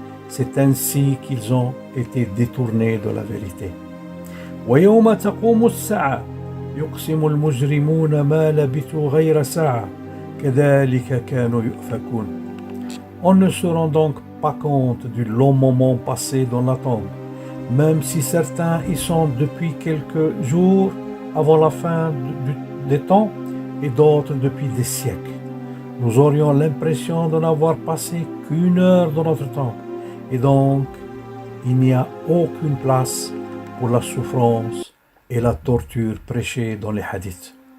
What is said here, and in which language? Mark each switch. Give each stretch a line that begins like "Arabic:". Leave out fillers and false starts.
French: C'est ainsi qu'ils ont été détournés de la vérité.
Arabic: ويوم تقوم الساعة يقسم المجرمون ما لبثوا غير ساعة كذلك كانوا يؤفكون.
French: On ne se rend donc pas compte du long moment passé dans la tombe, même si certains y sont depuis quelques jours avant la fin des temps et d'autres depuis des siècles. Nous aurions l'impression de n'avoir passé qu'une heure dans notre tombe, et donc il n'y a aucune place pour la souffrance et la torture prêchée dans les hadiths.